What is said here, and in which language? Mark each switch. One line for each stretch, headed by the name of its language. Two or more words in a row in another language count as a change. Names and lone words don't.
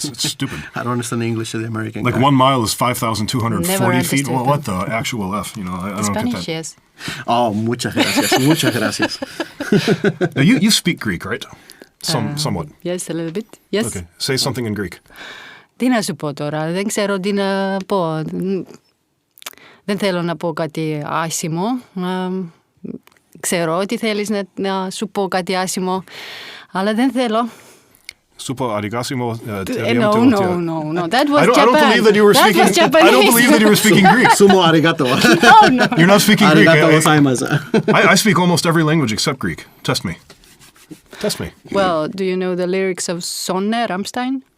English: It's stupid. I don't understand the English of the American Like guy. 1 mile is 5,240 Never feet. Well, understood what the actual F? I don't Spanish, get that. yes.
Spanish: Oh, muchas gracias. Muchas gracias.
English: Now, you speak Greek, right? Somewhat. Yes, a little bit. Yes. Okay. Say something in Greek.
Greek: Τι να σου πω τώρα, δεν ξέρω τι να πω. Δεν θέλω να πω κάτι άσημο. Ξέρω ότι θέλεις να σου πω κάτι άσημο, αλλά δεν θέλω. Super arigasimo.
English: No. That was I Japan. don't believe that you were That speaking. was Japanese. I don't believe that you were speaking Greek. Sumo arigato. No. You're not speaking Greek.
Japanese: ありがとうございます.
English: I speak almost every language except Greek. Test me. Well, do you know the lyrics of Sonne, Rammstein?